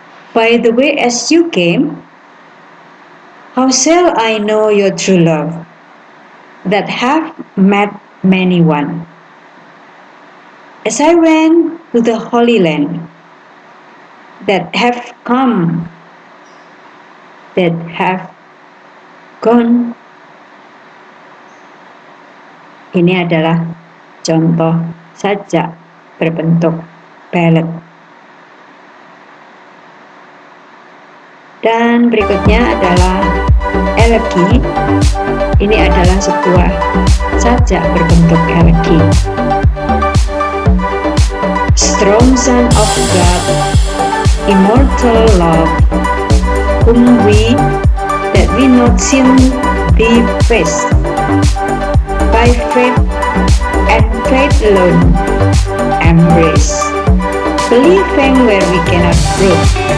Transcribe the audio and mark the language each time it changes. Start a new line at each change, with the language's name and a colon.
English: By the way, as you came, how shall I know your true love, that have met many one? As I went to the Holy Land, that have come, that have gone.
Indonesian: Ini adalah contoh sajak berbentuk ballad. Dan berikutnya adalah elegy. Ini adalah sebuah sajak berbentuk elegy.
English: Strong Son of God, immortal love, whom we that we not seen thee face, by faith and faith alone embrace, believing where we cannot prove.